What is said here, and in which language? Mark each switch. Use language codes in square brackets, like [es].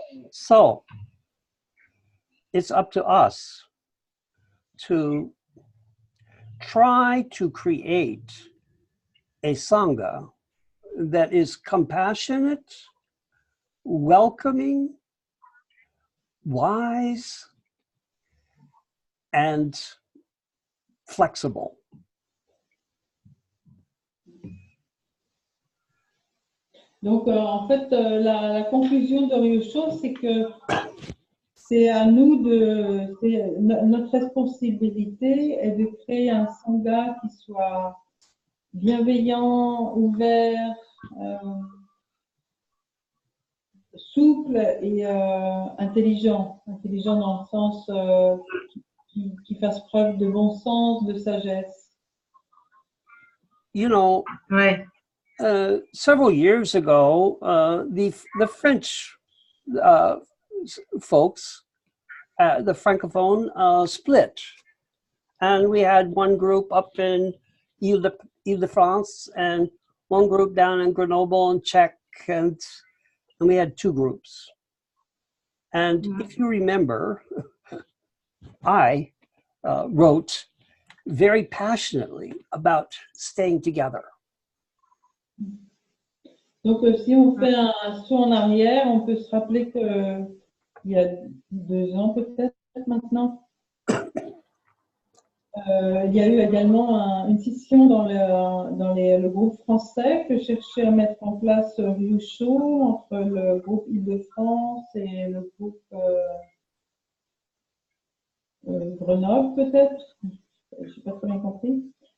[en] So, it's up to us to try to create a Sangha that is compassionate welcoming, wise, and flexible. [fr] Donc, en fait, la conclusion de Ryosho, c'est que c'est à nous notre responsabilité est de créer un sangha qui soit bienveillant, ouvert, souple et intelligent. Intelligent dans le sens qui fasse preuve de bon sens, de sagesse. [en] You know, [fr] Ouais. [en] Several years ago, the French folks, the Francophone, split. And we had one group up in Ile-de-France and one group down in Grenoble and Czech, and we had two groups. And if you remember, I wrote very passionately about staying together. [fr] Donc, si on fait un saut en arrière, on peut se rappeler que il y a 2 ans peut-être maintenant, il y a eu également une scission dans le groupe français que cherchait à mettre en place Ryosho entre le groupe Île-de-France et le groupe Grenoble peut-être, je n'ai pas très bien compris.